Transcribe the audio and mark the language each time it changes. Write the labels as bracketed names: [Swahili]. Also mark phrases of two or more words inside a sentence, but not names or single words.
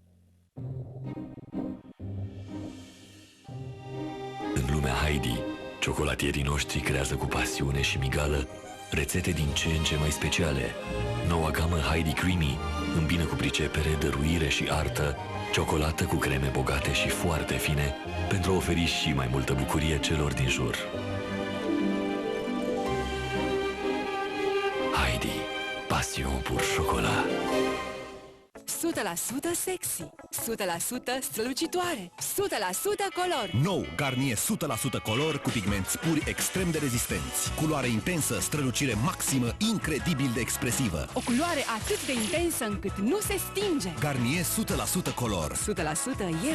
[Romanian] În lumea Heidi, ciocolatierii noștri creează cu pasiune și migală rețete din ce în ce mai speciale. Noua gamă Heidi Creamy îmbină cu pricepere, dăruire și artă ciocolată cu creme bogate și foarte fine pentru a oferi și mai multă bucurie celor din jur. [French] passion pour chocolat. [Romanian] 100% sexy, 100% strălucitoare, 100% color. Nou Garnier 100% color cu pigmenți puri extrem de rezistenți. Culoare intensă, strălucire maximă, incredibil de expresivă. O culoare atât de intensă încât nu se stinge. Garnier 100% color. 100% eu.